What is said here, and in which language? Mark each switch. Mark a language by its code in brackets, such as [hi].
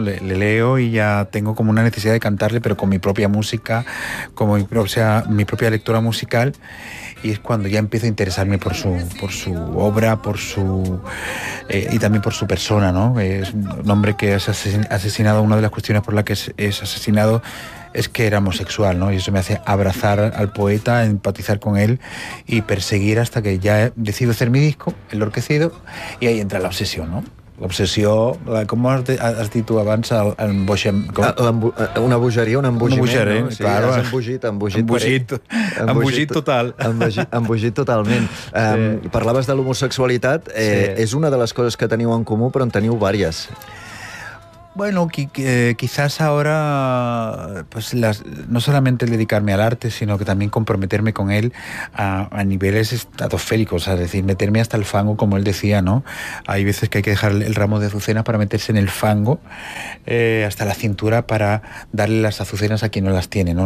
[es] Le leo y ya tengo como una necesidad de cantarle, pero con mi propia música, como mi propia lectura musical, y es cuando ya empiezo a interesarme por su obra, por su y también por su persona, ¿no? Es un hombre que es asesinado. Una de las cuestiones por las que es asesinado es que era homosexual, ¿no? Y eso me hace abrazar al poeta, empatizar con él y perseguir hasta que ya decido hacer mi disco, Enlorquecido, y ahí entra la obsesión, ¿no? [ca] L'obsessió, com has dit tu abans, una bogeria, un embogiment. Un embogiment, no? Sí, clar. Has embogit. Embogit total. Embogit totalment. Sí. Parlaves de l'homosexualitat. Sí. És una de les coses que teniu en comú, però en teniu diverses. [es] Bueno, quizás ahora, pues no solamente el dedicarme al arte, sino que también comprometerme con él a niveles estratosféricos, es decir, meterme hasta el fango, como él decía, ¿no? Hay veces que hay que dejar el ramo de azucenas para meterse en el fango, hasta la cintura, para darle las azucenas a quien no las tiene, ¿no?